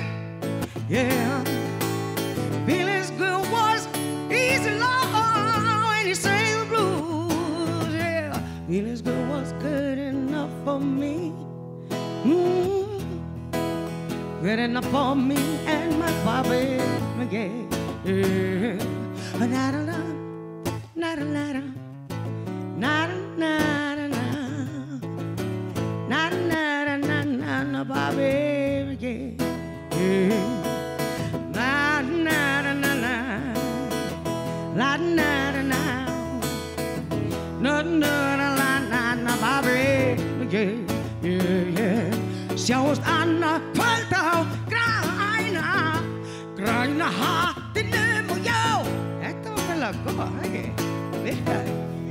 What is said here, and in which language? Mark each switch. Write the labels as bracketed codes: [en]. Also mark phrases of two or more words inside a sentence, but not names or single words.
[en] Yeah, feeling's good was easy, Lord, when you sang the blues. Yeah, feeling's good was good enough for me. Good enough for me and my Bobby McGee. Yeah, na-da-da, na-da-da-da, na-da-da-da-da, na-da-da-da-da, Bobby McGee. Yeah. La na na na na, la na na na, na na na na na, Bobby McGee. Yeah, yeah. [is] Sjáumst annað kvöld á græna hattinum og já, þetta var vel að góða, ekki? Virkaði.